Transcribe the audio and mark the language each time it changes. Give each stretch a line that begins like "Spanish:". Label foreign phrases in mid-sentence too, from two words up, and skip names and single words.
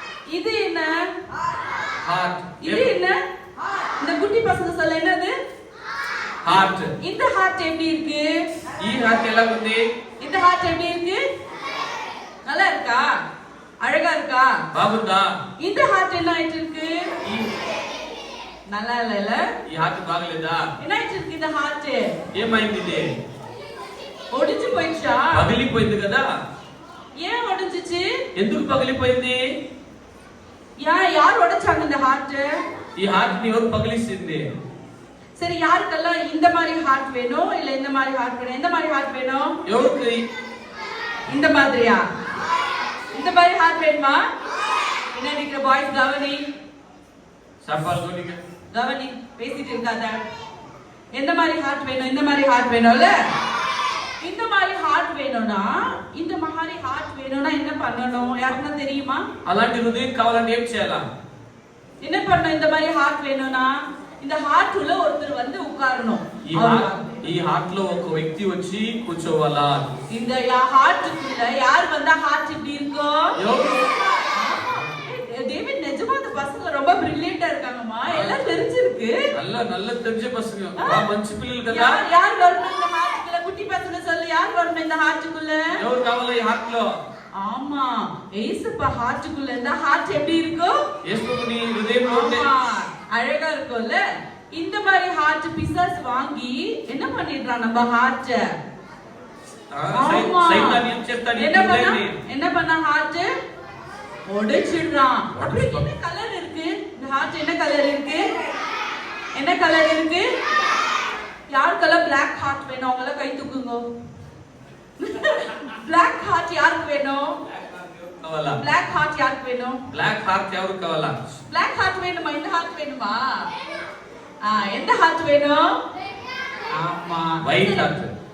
Tamil: இது என்ன? ஹார்ட். இது என்ன? இந்த குட்டி பசங்க சொல்ல என்னது? ஹார்ட். இந்த ஹார்ட் எப்படி இருக்கு?
Telugu: ఈ హార్ట్ ఎలా ఉంది?
Tamil: இந்த ஹார்ட் எப்படி இருக்கு? நல்லா இருக்கா? அழகா இருக்கா?
Telugu: బాగుందా?
Tamil: இந்த ஹார்ட் என்ன ஆயிட்டு இருக்கு? நல்லா இல்ல.
Telugu: ఈ హార్ట్ బాగలేదా?
Tamil: என்ன ஆயிட்டு இருக்கு இந்த ஹார்ட்?
Telugu: ఏమైంది ఇది? ఒడిచి పోయించా? పగిలిపోయింది కదా?
Tamil: ஏன் ஒடிஞ்சிச்சு?
Telugu: ఎందుకు పగిలిపోయింది?
Tamil: யார் உடைச்சாங்க இந்த ஹார்ட்?
Telugu: ఈ హార్ట్ ని ఎవరు పగిలిసింది?
Tamil: சரி, யாருக்கெல்லாம் இந்த மாதிரி ஹார்ட் வேணும் இல்ல இந்த மாதிரி ஹார்ட் வேணும்? எந்த மாதிரி ஹார்ட் வேணும்?
Telugu: ఎవరికి?
Tamil: இந்த மாதிரியா? இந்த மாதிரி ஹார்ட் வேணுமா? என்ன நிக்கிற பாய்ஸ் கவனி. சப்பால் கோனிங்க. கவனி, பேசிட்டு இருக்காத. எந்த மாதிரி ஹார்ட் வேணும்? இந்த மாதிரி ஹார்ட் வேணும்ல? இந்த மாதிரி ஹார்ட் வேணும்னா என்ன பண்ணணும்? யாருன்னா தெரியுமா?
Telugu: అలాంటి హృదయం కావాలంటే ఏం చేయాలా?
Tamil: என்ன பண்ணணும்? இந்த மாதிரி ஹார்ட் வேணும்னா இந்த ஹார்ட் உள்ள ஒருத்தர் வந்து உட்காரணும்.
Telugu: ఈ హార్ట్ లో ఒక వ్యక్తి వచ్చి కూర్చోవాలా?
Tamil: இந்த ஹார்ட்டுக்குள்ள யார் வந்தா ஹார்ட் இப்படி இருக்கும்? டேவிட், நிஜமா அந்த பசங்க ரொம்ப பிரில்லியண்டா இருக்காங்கம்மா. எல்லாம் தெரிஞ்சிருக்கு. நல்ல தெரிஞ்ச பசங்க.
Telugu: మంచి పిల్లలు కదా.
Tamil: யார் வரணும் இந்த ஹார்ட்டுக்குள்ள? குட்டி பசங்க சொல்லு, யார் வரணும் இந்த ஹார்ட்டுக்குள்ள?
Telugu: ఎవరు కావాలి ఈ హార్ట్ లో?
Tamil: ஆமா, ஏசப்பா ஹார்ட்டுக்குள்ள இருந்தா ஹார்ட் எப்படி இருக்கும்?
Telugu: యేసుని హృదయంలో ఉంటే
Tamil: அழகா இருக்கும்ல. இந்த மாதிரி ஹார்ட் பிசாஸ் வாங்கி என்ன பண்ணிடுறான் நம்ம ஹார்ட்?
Telugu: சைத்தான் ఏం చేస్తాడు?
Tamil: என்ன பண்ணா ஹார்ட் உடைச்சிடுறான். அப்படி என்ன கலர் இருக்கு இந்த ஹார்ட்? என்ன கலர் இருக்கு? என்ன கலர் இருக்கு? யாருக்கெல்லாம்
English: black heart
Tamil: வேணும்? அவங்கள கை தூக்குங்க.
English: black heart
Tamil: யாருக்கு வேணும்?
English: black heart
Tamil: யாருக்கு வேணும்?
English: black heart
Telugu: ఎవరు కావాలా?
English: black heart
Tamil: வேணுமா? இந்த ஹார்ட் வேணுமா? எந்த ஹார்ட் வேணும்? ஆமா,
English: white heart.